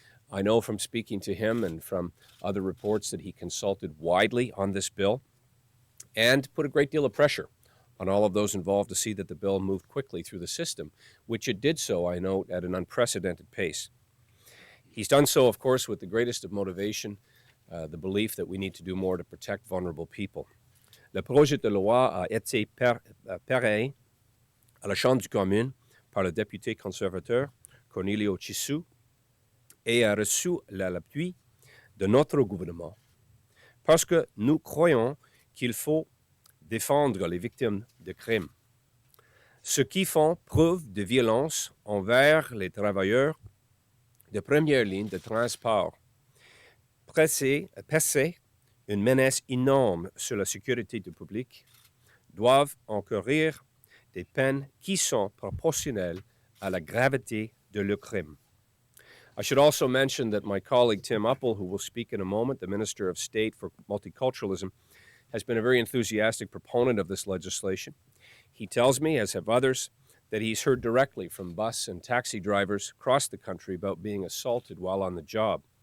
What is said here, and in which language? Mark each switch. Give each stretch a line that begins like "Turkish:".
English: I know from speaking to him and from other reports that he consulted widely on this bill and put a great deal of pressure on all of those involved to see that the bill moved quickly through the system, which it did so, I note, at an unprecedented pace. He's done so, of course, with the greatest of motivation, the belief that we need to do more to protect vulnerable people.
French: Le projet de loi a été pareil à la Chambre des communes par le député conservateur Cornelio Chisu et a reçu l'appui de notre gouvernement parce que nous croyons qu'il faut défendre les victimes de crimes, ceux qui font preuve de violence envers les travailleurs de première ligne de transport, passer une menace énorme sur la sécurité du public, doivent encourir des peines qui sont proportionnelles à la gravité de leur crime.
English: I should also mention that my colleague Tim Uppal, who will speak in a moment, the Minister of State for Multiculturalism, has been a very enthusiastic proponent of this legislation. He tells me, as have others, that he's heard directly from bus and taxi drivers across the country about being assaulted while on the job.